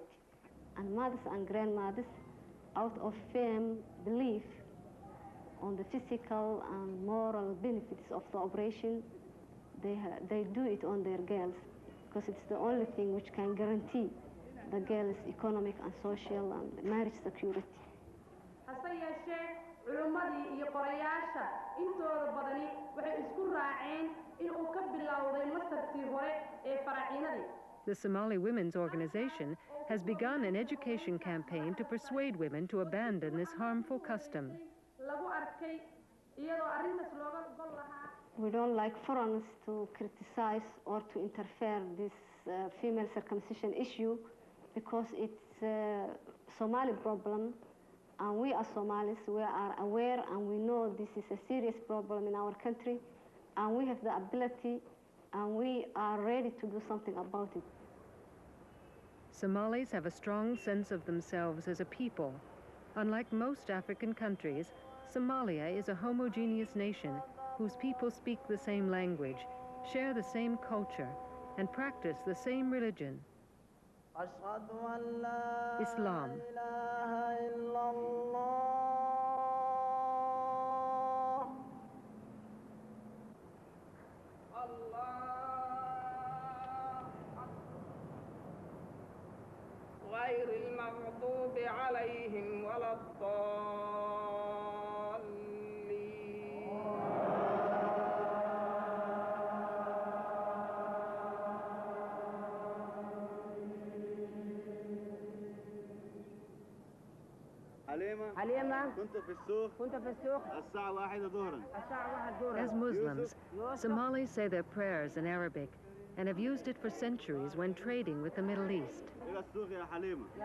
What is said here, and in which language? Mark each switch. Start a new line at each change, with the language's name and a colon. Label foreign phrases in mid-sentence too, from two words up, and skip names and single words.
English: And mothers and grandmothers, out of firm belief on the physical and moral benefits of the operation, they do it on their girls, because it's the only thing which can guarantee the girls' economic and social and marriage security.
Somali: culimmadii iyo qorayaasha intooda badani waxay isku raaceen in uu ka bilowday masartii hore ee faraciinadii.
English: The Somali Women's Organization has begun an education campaign to persuade women to abandon this harmful custom.
Somali: Lagu arkay iyadoo arrintaas looga gol lahaa.
English: We don't like foreigners to criticize or to interfere this female circumcision issue, because it's a Somali problem. And we as Somalis, we are aware and we know this is a serious problem in our country, and we have the ability and we are ready to do something about it. Somalis have a strong sense of themselves as a people. Unlike most African countries, Somalia is a homogeneous nation whose people speak the same language, share the same culture, and practice the same religion, Islam.
Arabic: غير المغضوب عليهم ولا الضالين. حليمة كنت في السوق الساعة 1 ظهرا.
English: As Muslims, Somalis say their prayers in Arabic and have used it for centuries when trading with the Middle East.
Arabic: إلى السوق يا حليمة.